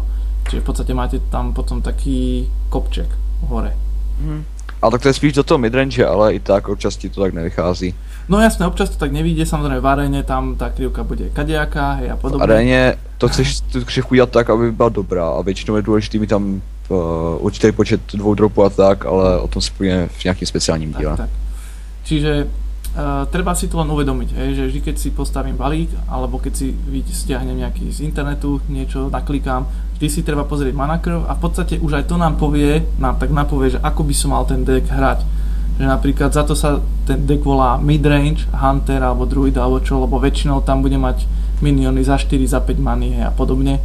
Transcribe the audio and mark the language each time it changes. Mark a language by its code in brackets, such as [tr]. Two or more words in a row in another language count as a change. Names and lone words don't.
[sk] Čiže v podstate máte tam potom taký kopček hore. [cs] Ale tak to je spíš do toho midrange, ale i tak občas ti to tak nevychází. [sk] No jasné, občas to tak nevíde, samozrejme v aréne tam tá krivka bude kadejaká, hej a podobne. [cs] V aréně to chceš tu křivku dělat tak, aby byla dobrá a většinou je důležitý mít tam určitý počet 2 dropů a tak, ale o tom si povíme v nějakým speciálním díle. Tak. [sk] Čiže treba si to len uvedomiť, hej, že vždy keď si postavím balík, alebo keď si stiahnem nejaký z internetu, niečo naklikám, vždy si treba pozrieť [en] mana curve [sk] a v podstate už aj to nám napovie, že ako by som mal ten deck hrať. Že napríklad za to sa ten deck volá midrange, hunter alebo druid alebo čo, lebo väčšinou tam bude mať miniony za 4, za 5 many, hej, a podobne.